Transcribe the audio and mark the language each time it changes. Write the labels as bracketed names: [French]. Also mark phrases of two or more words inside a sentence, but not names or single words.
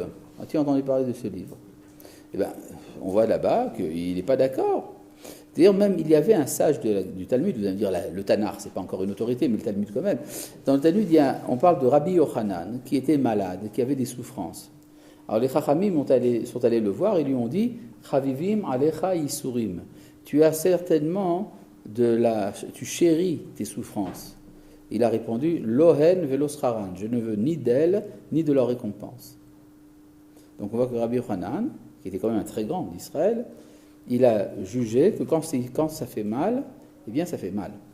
[French] As-tu entendu parler de ce livre? Eh bien, on voit là-bas qu'il n'est pas d'accord. D'ailleurs, même il y avait un sage du Talmud, vous allez me dire le Tanakh, c'est pas encore une autorité, mais le Talmud quand même. Dans le Talmud, on parle de Rabbi Yochanan qui était malade, qui avait des souffrances. Alors les Chachamim sont allés le voir et lui ont dit [Hebrew] חביבין עליך יסורין. [French] Tu as certainement tu chéris tes souffrances. Il a répondu [Hebrew] לא הן ולא שכרן. [French] Je ne veux ni d'elles ni de leur récompense. Donc on voit que Rabbi Yochanan, qui était quand même un très grand d'Israël, il a jugé que quand ça fait mal, eh bien ça fait mal.